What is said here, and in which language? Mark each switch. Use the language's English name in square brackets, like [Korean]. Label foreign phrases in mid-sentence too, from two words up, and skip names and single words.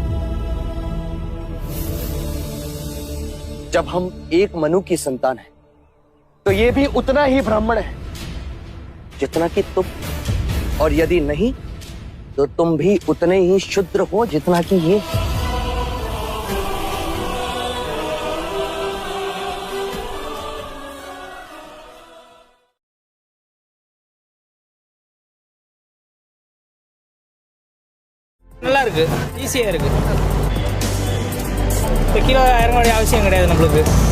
[Hindi] जब हम एक मनु की संतान हैं, तो ये भी उतना ही ब्राह्मण है जितना कि तुम, और यदि नहीं तो तुम भी उतने ही शूद्र हो जितना कि ये। [Tamil] நல்லா இருக்கு, ஈஸியா இருக்கு. இப்போ கீழே இறங்க வேண்டிய அவசியம் கிடையாது நம்மளுக்கு.